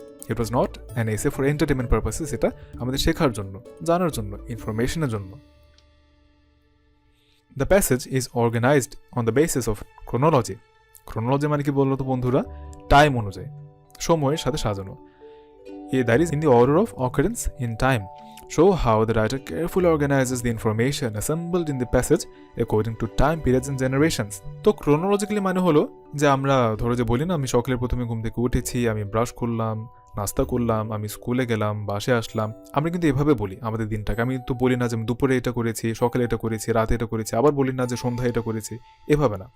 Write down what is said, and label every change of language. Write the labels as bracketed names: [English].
[English] it was not an essay for entertainment purposes, [Bangla] এটা আমাদের শেখার জন্য, জানার জন্য, ইনফরমেশনের জন্য। [English] The passage is organized on the basis of chronology. [Bangla] Chronology মানে কি বললো তো বন্ধুরা? টাইম অনুযায়ী, সময়ের সাথে সাজানো। [English] That is in the order of occurrence in time. Show how the writer carefully organizes the information assembled in the passage according to time periods and generations. [Bangla] তো chronologically মানে হলো যে আমরা ধরো যে বলি না, আমি সকালে প্রথমে ঘুম থেকে উঠেছি, আমি ব্রাশ করলাম, নাস্তা করলাম, আমি স্কুলে গেলাম, বাসে আসলাম, আমরা কিন্তু এভাবে বলি আমাদের দিনটাকে। আমি তো বলি না যে আমি দুপুরে এটা করেছি, সকালে এটা করেছি, রাতে এটা করেছি, আবার বলি না যে সন্ধ্যায় এটা করেছি, এভাবে না।